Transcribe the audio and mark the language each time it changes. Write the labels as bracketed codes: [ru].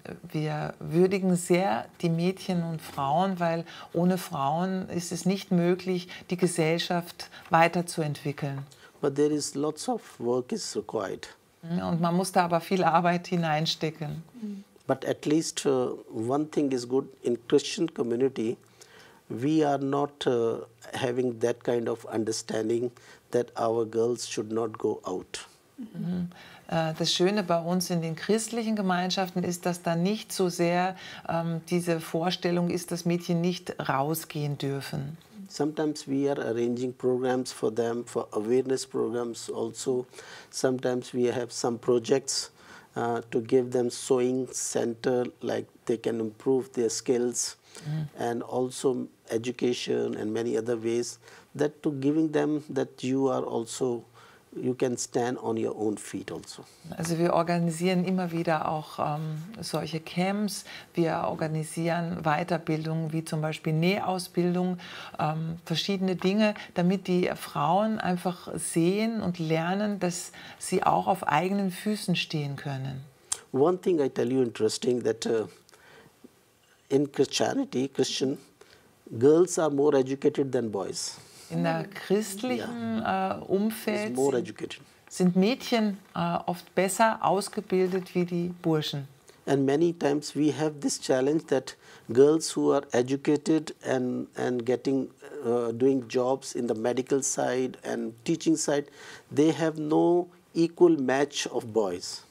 [de] Wir würdigen sehr die Mädchen und Frauen, weil ohne Frauen ist es nicht möglich, die Gesellschaft weiterzuentwickeln. [en] But there is lots of work is required. [de] Und man muss da aber viel Arbeit hineinstecken. [en] But at least one thing is good in Christian community, we are not having that kind of understanding that our girls should not go out. [de] Das Schöne bei uns in den christlichen Gemeinschaften ist, dass da nicht so sehr diese Vorstellung ist, dass Mädchen nicht rausgehen dürfen. [en] Sometimes we are arranging programs for them, for awareness programs also. Sometimes we have some projects to give them sewing center, like they can improve their skills, and also education and many other ways, that to giving them that you are also, you can stand on your own feet also. [de] Also wir organisieren immer wieder auch solche Camps, wir organisieren Weiterbildungen wie zum Beispiel Nähausbildung, verschiedene Dinge, damit die Frauen einfach sehen und lernen, dass sie auch auf eigenen Füßen stehen können. [en] One thing I tell you interesting, that in Christianity, Christian, girls are more educated than boys. [de] In der christlichen Umfeld sind Mädchen oft besser ausgebildet wie die Burschen. [en] And many times we have this challenge that girls who are educated and getting doing jobs in the medical side and teaching side, they have no equal match of boys.